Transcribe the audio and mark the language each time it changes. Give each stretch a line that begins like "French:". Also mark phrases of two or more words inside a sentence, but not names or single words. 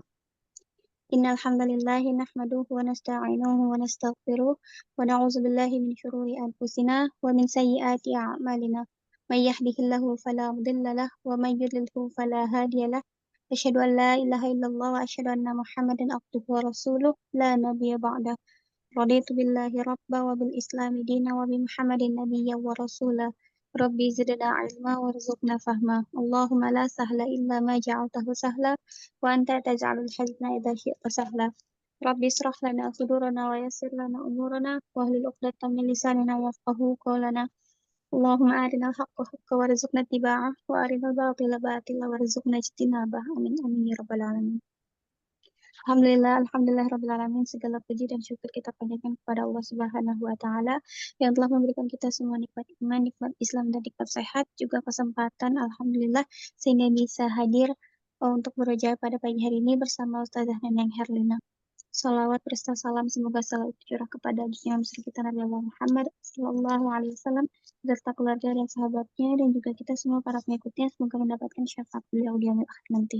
Arabic: إن الحمد لله نحمده ونستعينه ونستغفره ونعوذ بالله من شرور أنفسنا ومن سيئات أعمالنا. من يهده الله فلا مضل له ومن يضلل فلا هادي له. أشهد أن لا إله إلا الله وأشهد أن محمدا عبده ورسوله لا نبي بعده. رضيت بالله ربا وبالإسلام دينا وبمحمد نبيا ورسولا. رب زدنا علما وارزقنا فهما. اللهم لا سهل إلا ما جعلته سهلا وأنت تجعل الحزن إذا شئت سهلا. رب اشرح لنا صدورنا ويسر لنا أمورنا واحلل عقدة من لساننا يفقهوا قولنا. اللهم أرنا الحق حقا وارزقنا اتباعه وأرنا الباطل باطلا وارزقنا اجتنابه. آمين آمين يا رب العالمين. الحمد لله رب العالمين.
Indonesian: Segala puji dan syukur kita panjatkan kepada Allah
Arabic: سبحانه وتعالى
Indonesian: yang telah memberikan kita semua nikmat iman, nikmat Islam, dan nikmat sehat, juga kesempatan Alhamdulillah sehingga bisa hadir untuk beroja pada pagi hari ini bersama Ustazah Neneng Herlina. Salawat berserta salam semoga selalu tercurah kepada Imam kita Nabi Allah Muhammad
Arabic: صلى الله عليه وسلم
Indonesian: beserta keluarga dan sahabatnya, dan juga kita semua para pengikutnya, semoga mendapatkan syafaat beliau di
Arabic: اليوم الآخر
Indonesian: nanti.